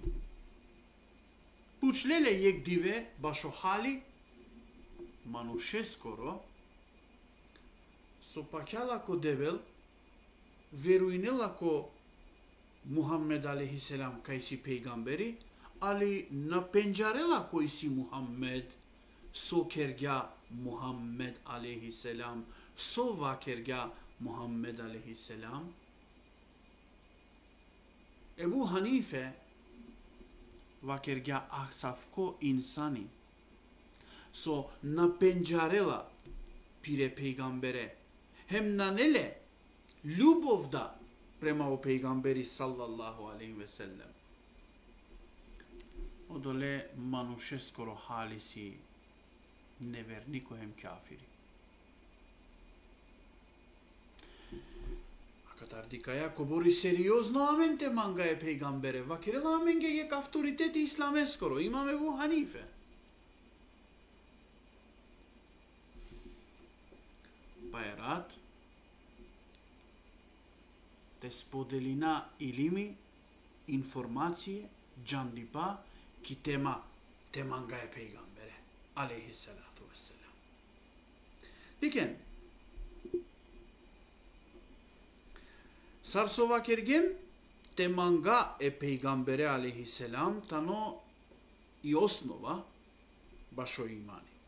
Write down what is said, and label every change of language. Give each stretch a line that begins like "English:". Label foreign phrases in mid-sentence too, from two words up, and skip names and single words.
Romany: Пучлеле јек диве, башо хали, мануше скоро, со пакјала ко дебел, веруинела ко Мухаммед
Arabic: عليه السلام
Romany: кај си пегамбери, али на пенџарела кој си Мухаммед, со кергја Мухаммед
Arabic: عليه السلام,
Romany: со вакергја Мухаммед
Arabic: عليه السلام.
Romany: Ебу Ханифе вакергја ахсавко инсани, со на пенџарела пире пегамбере, хем на неле љубовда према о пегамбери
Arabic: صلى الله عليه وسلم.
Romany: Одоле мануше скоро хали си неверни коем кафири. Катардикаја ко бори сериозно амен те манга е пегамбере, вакирела амен ге јек авторитет исламе скоро, имаме Ебу Ханифе. Па е рад, те споделина илими, информације, џандипа, ки тема те манга е пегамбере,
Arabic: عليه الصلاة والسلام.
Romany: Дикен, сар со вакергем, те манга е пегамбере
Arabic: عليه السلام,
Romany: тано и основа башо имани.